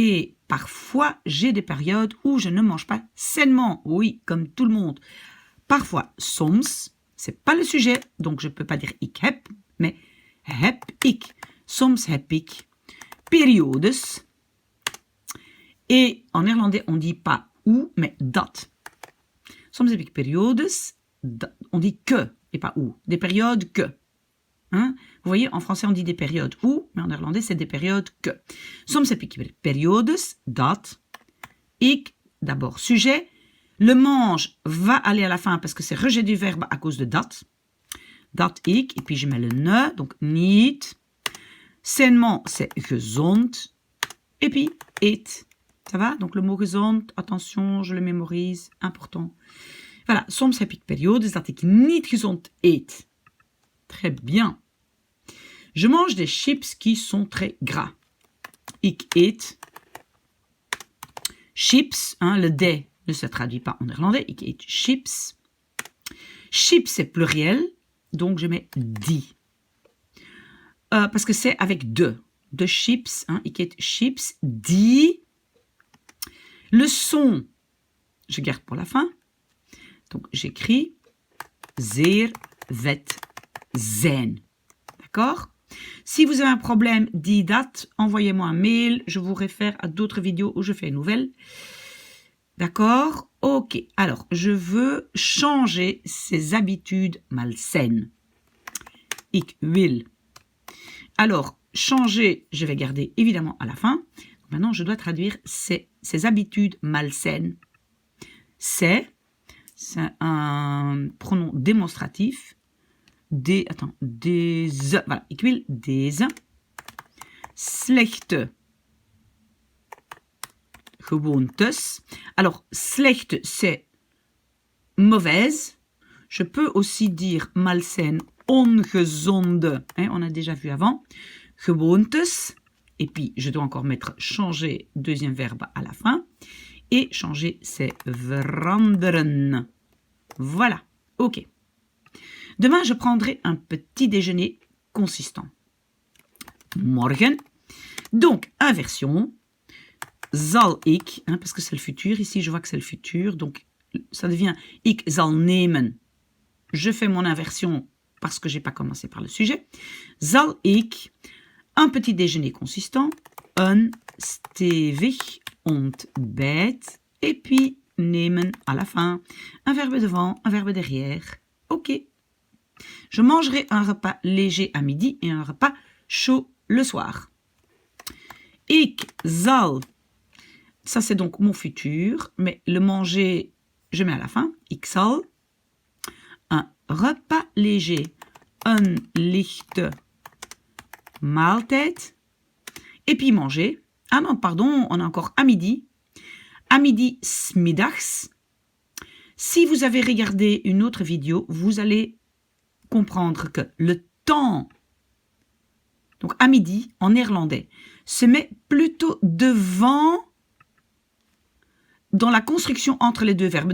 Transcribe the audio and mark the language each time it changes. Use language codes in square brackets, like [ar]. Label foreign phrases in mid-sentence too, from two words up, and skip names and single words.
[fr] Parfois, j'ai des périodes où je ne mange pas sainement. Oui, comme tout le monde. Parfois, soms, c'est pas le sujet, donc je peux pas dire [nl] ik heb, [fr] mais [nl] heb ik. Soms heb ik. Periodes. [fr] Et en néerlandais, on dit pas ou, mais dat. [nl] Soms heb ik periodes, [fr] on dit que et pas ou. Des périodes que. Hein? Vous voyez, en français, on dit des périodes ou, mais en néerlandais, c'est des périodes que. [nl] Soms heb ik periodes, dat. [fr] Ik, d'abord, sujet. Le mange va aller à la fin parce que c'est rejet du verbe à cause de dat. [nl] Dat ik, [fr] et puis je mets le ne, donc niet. Sainement, c'est gezond. Et puis, eet. Ça va? Donc le mot gezond, attention, je le mémorise, important. Voilà, [nl] soms heb ik periodes dat ik niet gezond eet. [fr] Très bien. Je mange des chips qui sont très gras. [nl] Ik eet chips, [fr] hein, le de ne se traduit pas en néerlandais. [nl] Ik eet chips. [fr] Chips, c'est pluriel, donc je mets die. Parce que c'est avec de. [nl] De chips, [fr] hein, [nl] ik eet chips, die. [fr] Le son, je garde pour la fin. Donc, j'écris [nl] zeer vet zijn. [fr] D'accord? Si vous avez un problème, die date, envoyez-moi un mail. Je vous réfère à d'autres vidéos où je fais une nouvelle. D'accord? Ok. Alors, je veux changer ces habitudes malsaines. [nl] Ik wil. [fr] Alors, changer, je vais garder évidemment à la fin. Maintenant, je dois traduire ces habitudes malsaines. C'est un pronom démonstratif. Voilà, [nl] ik wil deze slechte gewoontes. [fr] Alors, slechte, c'est mauvaise. Je peux aussi dire malsaine, ongezonde. Hein, on a déjà vu avant. Gewoontes. Et puis, je dois encore mettre changer, deuxième verbe à la fin. Et changer, c'est veranderen. Voilà. OK. Demain, je prendrai un petit déjeuner consistant. Morgen. Donc, inversion. [nl] Zal ik, [fr] hein, parce que c'est le futur. Ici, je vois que c'est le futur. Donc, ça devient [nl] ik zal nemen. [fr] Je fais mon inversion parce que je n'ai pas commencé par le sujet. [nl] Zal ik, [fr] un petit déjeuner consistant. [nl] Een stevig ontbijt. [fr] Et puis, nemen à la fin. Un verbe devant, un verbe derrière. OK. Je mangerai un repas léger à midi et un repas chaud le soir. [nl] Ik zal, [fr] ça c'est donc mon futur, mais le manger, je mets à la fin. [nl] Ik zal. [fr] Un repas léger. [nl] Een lichte maaltijd. [fr] Et puis manger. Ah non, pardon, on a encore à midi. À midi, 's middags. Si vous avez regardé une autre vidéo, vous allez comprendre que le temps, donc à midi, en néerlandais, se met plutôt devant dans la construction entre les deux verbes.